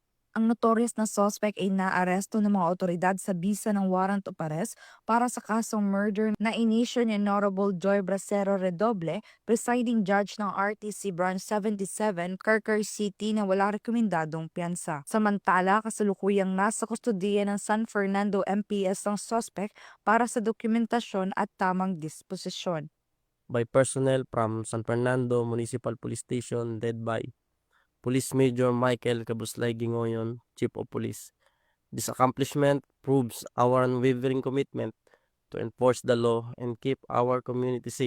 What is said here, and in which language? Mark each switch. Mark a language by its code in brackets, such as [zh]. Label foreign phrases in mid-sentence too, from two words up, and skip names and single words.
[tl] Ang notorious na suspect ay naaresto ng mga otoridad sa bisa ng [en] warrant of arrest [tl] para sa kasong murder na inisyo ni Honorable Joy Bracero Redoble, [en] presiding judge [tl] ng RTC Branch 77, Kirker City na wala rekomendadong piyansa. Samantala, kasalukuyang nasa kustodiya ng San Fernando MPS ang suspect para sa dokumentasyon at tamang disposisyon. [en] By personnel from San Fernando Municipal Police Station led by Police Major Michael Cabuslay Gingoyon, Chief of Police. This accomplishment proves our unwavering commitment to enforce the law and keep our community safe.